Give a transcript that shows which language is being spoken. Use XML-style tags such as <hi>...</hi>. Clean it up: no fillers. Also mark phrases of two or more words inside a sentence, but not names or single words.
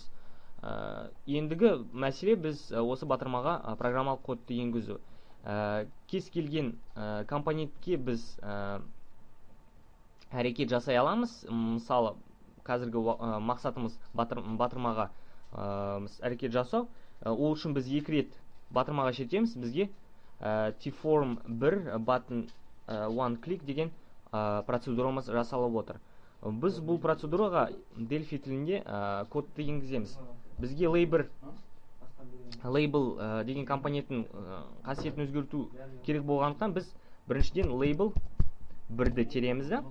<kk>Ендігі мәселе біз осы батырмаға программалық кодты енгізу. Кез келген компонентке біз әрекет жасай аламыз. Мысалы, қазіргі мақсатымыз батырмаға әрекет жасау. Ол үшін біз 2 рет батырмаға шертеміз. Бізге tform 1 button 1 click деген процедурамыз жасалып отыр. Біз бұл процедураға Delphi тілінде кодты енгіземіз. Бізге label деген компоненттің қасиетін өзгерту керек болғандықтан біз біріншіден label 1-ді тереміз де.</kk>